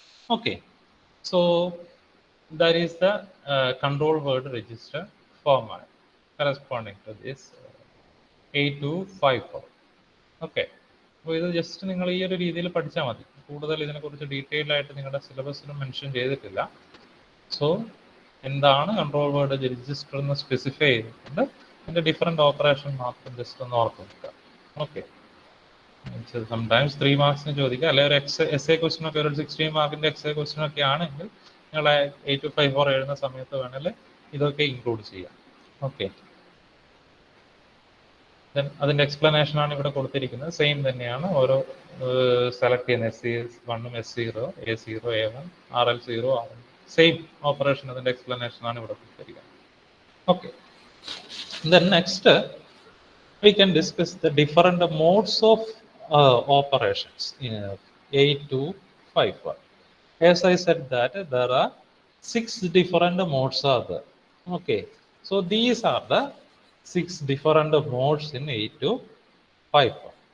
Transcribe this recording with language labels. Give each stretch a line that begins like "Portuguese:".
English: Okay, so that is the control word register format corresponding to this 8254.
Malayalam: Okay, അപ്പോൾ ഇത് just നിങ്ങൾ ഈ ഒരു രീതിയിൽ പഠിച്ചാൽ മതി. കൂടുതൽ ഇതിനെക്കുറിച്ച് ഡീറ്റെയിൽ ആയിട്ട് നിങ്ങളുടെ സിലബസിലും മെൻഷൻ ചെയ്തിട്ടില്ല. സോ എന്താണ് കൺട്രോൾ വേർഡ് രജിസ്റ്റർ എന്ന് സ്പെസിഫൈ ചെയ്തിട്ടുണ്ട്, അതിൻ്റെ ഡിഫറെൻ്റ് ഓപ്പറേഷൻ മാത്രം ജസ്റ്റ് ഒന്ന് ഓർത്ത് വെക്കുക. ഓക്കെ, സംടൈംസ് 3 മാർക്സിന് ചോദിക്കുക, അല്ലെങ്കിൽ ഒരു എസ് എ ക്വസ്റ്റ്യൻ ഒക്കെ ഒരു 16 മാർക്കിൻ്റെ എസ് എ ക്വസ്റ്റ്യൻ ഒക്കെ ആണെങ്കിൽ നിങ്ങളെ 8254 എഴുതുന്ന സമയത്ത് വേണമെങ്കിൽ ഇതൊക്കെ ഇൻക്ലൂഡ് ചെയ്യാം. ഓക്കെ, ദെൻ അതിൻ്റെ എക്സ്പ്ലനേഷൻ ആണ് ഇവിടെ കൊടുത്തിരിക്കുന്നത്. സെയിം തന്നെയാണ് ഓരോ സെലക്ട് ചെയ്യുന്ന S1 S0 A0 A1 RL0 RL, same operation, അതിൻ്റെ എക്സ്പ്ലനേഷൻ ആണ് ഇവിടെ കൊടുത്തിരിക്കുന്നത്.
English: Okay, then next we can discuss the different modes of operations in 8251. As I said that there are 6 different modes are there. Okay, so these are the 6 different modes in 8251.